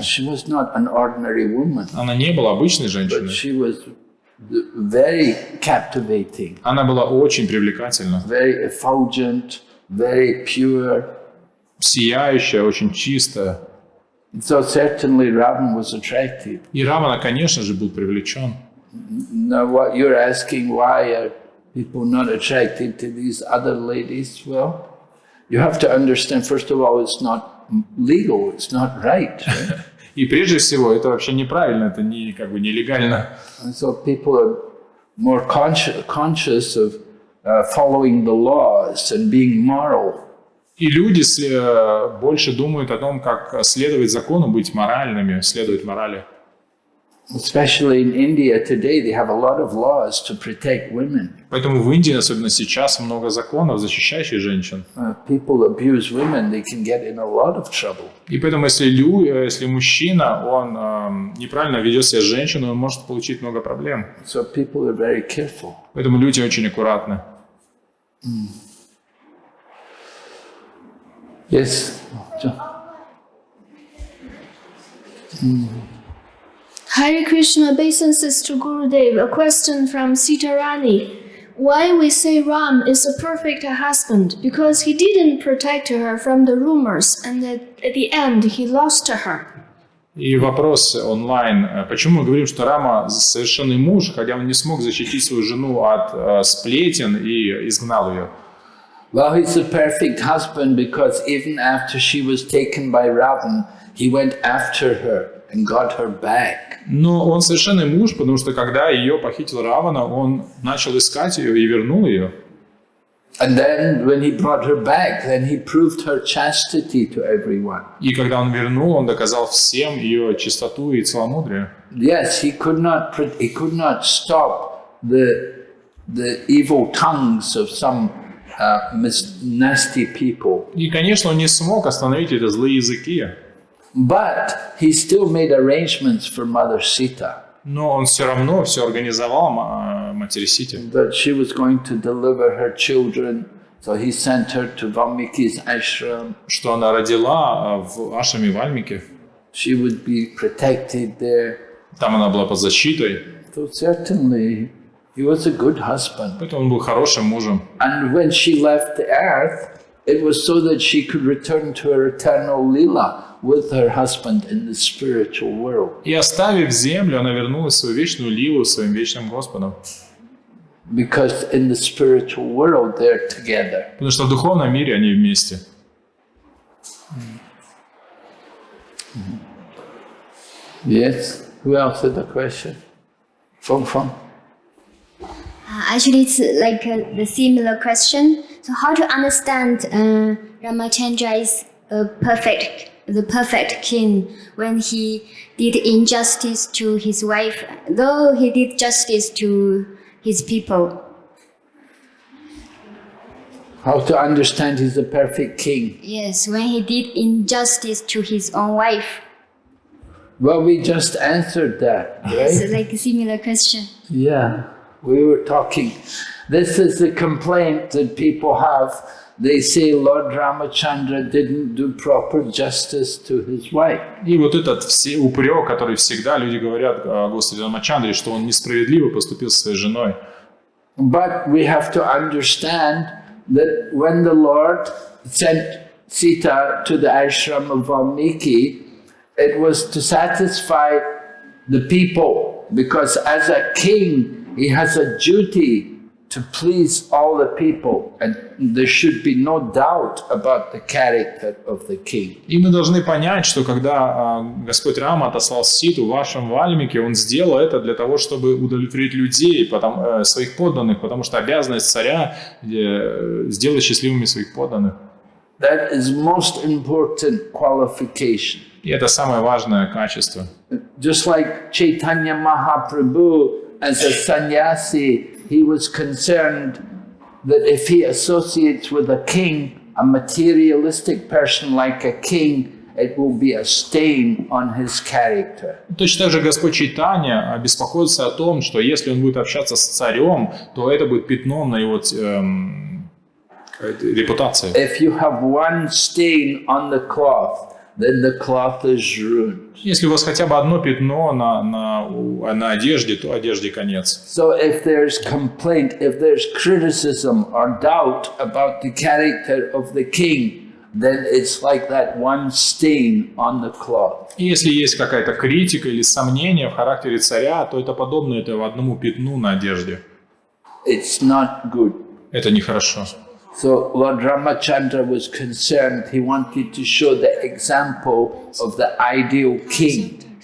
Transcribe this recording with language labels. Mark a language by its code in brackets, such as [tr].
[en] She was not an ordinary woman. [ru] Она не была обычной [en] But [ru] женщиной. [en] she was very captivating. [ru] Она была очень привлекательна. [en] Very effulgent, very pure. [ru] Сияющая, очень чистая. [en] So certainly Ravan was attracted. [ru] И Равана, конечно же, был привлечен. [en] Now what you're asking, why are people not attracted to these other ladies? Well, you have to understand, first of all, it's not legal, it's not right. Right? [ru] И прежде всего, это вообще неправильно, это не, как бы нелегально. [en] And so people are more conscious of following the laws and being moral. [ru] И люди больше думают о том, как следовать закону, быть моральными, следовать морали. [en] Especially in India today, they have a lot of laws to protect women. [ru] Поэтому в Индии, особенно сейчас, много законов, защищающих женщин. [en] People abuse women, they can get in a lot of trouble. [ru] И поэтому, если мужчина, он неправильно ведет себя с женщиной, он может получить много проблем. [en] So people are very careful. [ru] Поэтому люди очень аккуратны. [en] Yes. Hare Krishna obeisances to Gurudev. A question from Sita Rani. Why we say Ram is a perfect husband? Because he didn't protect her from the rumors, and at the end he lost her. [ru] И вопрос онлайн. Почему мы говорим, что Рама совершенный муж, хотя он не смог защитить свою жену от сплетен и изгнал ее? [en] Well, he's a perfect husband because even after she was taken by Ravan, he went after her and got her back. [ru] Но он совершенный муж, потому что когда ее похитил Равана, он начал искать ее и вернул ее. [en] And then when he brought her back, then he proved her chastity to everyone. [ru] И когда он вернул, он доказал всем ее чистоту и целомудрие. [en] Yes, he could not stop the evil tongues of some nasty people. [ru] И, конечно, он не смог остановить эти злые языки. [en] But he still made arrangements for Mother Sita. [ru] Но он все равно все организовал матери Сити. [en] That she was going to deliver her children, so he sent her to Valmiki's ashram. [ru] Что она родила в ашраме Вальмики. [en] She would be protected there. [ru] Там она была под защитой. [en] So certainly he was a good husband. [ru] Поэтому он был хорошим мужем. [en] And when she left the earth, it was so that she could return to her eternal lila with her husband in the spiritual world. [ru] И оставив землю, она вернулась в свою вечную лилу своим вечным Господом. [en] Because in the spiritual world they're together. [ru] Потому что в духовном мире они вместе. [en] Yes. Who else had a question? Fong. Actually, it's like the similar question. So, how to understand Ramachandra is the perfect king when he did injustice to his wife, though he did justice to his people? How to understand he's a perfect king? Yes, when he did injustice to his own wife. Well, we just answered that, right? So, like a similar question. Yeah, we were talking. This is the complaint that people have. They say Lord Ramachandra didn't do proper justice to his wife. [ru] И вот этот упрек, который всегда люди говорят о Господе Рамачандре, что он несправедливо поступил со своей женой. [en] But we have to understand that when the Lord sent Sita to the ashram of Valmiki, it was to satisfy the people, because as a king, he has a duty to please all the people, and there should be no doubt about the character of the king. [ru] И мы должны понять, что когда Господь Рама отослал Ситу в вашем Вальмике, он сделал это для того, чтобы удовлетворить людей, своих подданных, потому что обязанность царя сделать счастливыми своих подданных. [en] That is most important qualification. [ru] И это самое важное качество. [en] Just like Chaitanya Mahaprabhu, as a sannyasi, he was concerned that if he associates with a king, a materialistic person like a king, it will be a stain on his character. [ru] Точно так же Господь Чайтанья беспокоится о том, что если он будет общаться с царем, то это будет пятном на его репутации. [en] If you have one stain on the cloth, then the cloth is ruined. [ru] Если у вас хотя бы одно пятно на одежде, то одежде конец. [en] So if there's complaint, if there's criticism or doubt about the character of the king, then it's like that one stain on the cloth. [ru] И если есть какая-то критика или сомнение в характере царя, то это подобно этому одному пятну на одежде. [en] It's not good. [ru] Это нехорошо. [en] So Lord Ramachandra was concerned. He wanted to show the example of the ideal king.